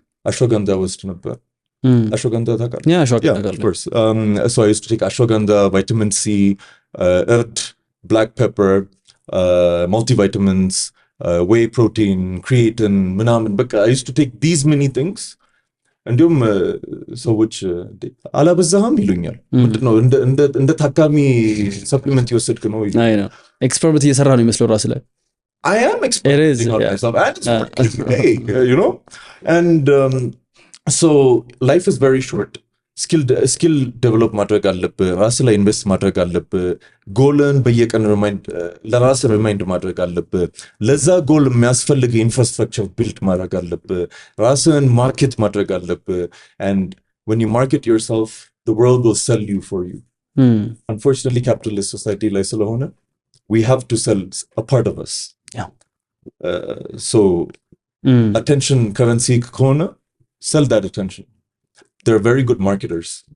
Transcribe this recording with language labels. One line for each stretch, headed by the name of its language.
Amharic: Ashwagandha was ነበር። Ashwagandha ታውቃለህ?
English: Yeah, ashwagandha. Yeah, of course. So I used to take ashwagandha, vitamin C, earth, black pepper, multivitamins, whey protein, creatine,
Amharic: ምናምን በቃ
English: I used to take these many things.
Amharic: እንዲሁም ሰዎች አላበዛህም ይሉኛል። ምንድነው እንደ ታካሚ ሰፕሊመንት እየወሰድክ ነው? አይ ነው ኤክስፐሪመንት እየሰራ ነው የሚመስለው ራስ ላይ።
English: I am experimenting on myself and it's okay, you know. And so life is very short.
Amharic: skill develop ማድረግ አለብህ። ራስ ላይ ኢንቨስት ማድረግ አለብህ። ጎልን በየቀን ለራስ ሪማይንድ ማድረግ አለብህ። ለዛ ጎል የሚያስፈልግ ኢንፍራስትራክቸር ቢልድ ማድረግ አለብህ። ራስን ማርኬት ማድረግ አለብህ።
English: and when you market yourself, the world will sell you for you. Unfortunately, capitalist society
Amharic: ላይ ስለሆነ
English: we have to sell a part of us. Yeah. So attention currency
Amharic: ከሆነ
English: sell that attention. They're very good marketers.